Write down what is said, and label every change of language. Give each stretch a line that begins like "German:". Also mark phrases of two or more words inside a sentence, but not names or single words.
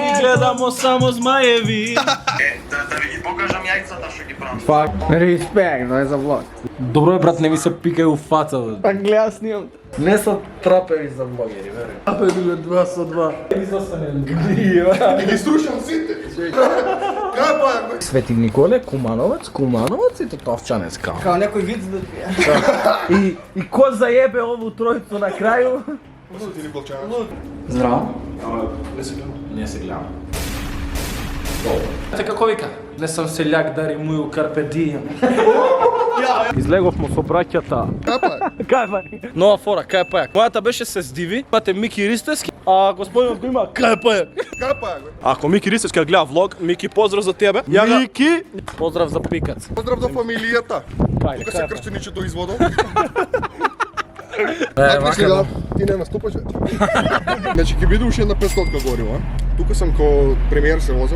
Macedonian: Ми гледамо само змаеви. Да ви ги покажам јајцата што ги правам. Фак. Респект, дај за влог. Добро е, брат, не ми се пикај у фаца, бе. Па гледа снимам. Не са трапеви за влогери, веруjem. Трапеви 2 со 2. И ги струшам сите. Kaj je pajak, be? Свети Николе, Кумановец и Тотовчанец као. Као некој вид да пие.
Serbian: И ко заебе ову тројцу на крају?
Macedonian: Ти ни плачанец. Здраво. Не се гледам. Не се гледам. Те како вика? Не сам селјак да римуju
Latin: carpe diem.
Macedonian: Излеговмо со браќата. Kaj je pajak? Кај е пајак? Нова фора, кај е пајак? Мојата беше се здиви, пате Мики Ристевски, а господинот го има кај е пајак? Kaj je pajak, be? Ако Мики Ристевски гледа влог, Мики поздрав за тебе. Ја га... Мики! Поздрав за пикац. Поздрав до фамилијата. Кај, Тука се кај е крстеничето изводол. Е, Така сега, ти не наступаш вече. Значи ќе биде уште една 500 гориво, а? Тука сам ко премиер се возам.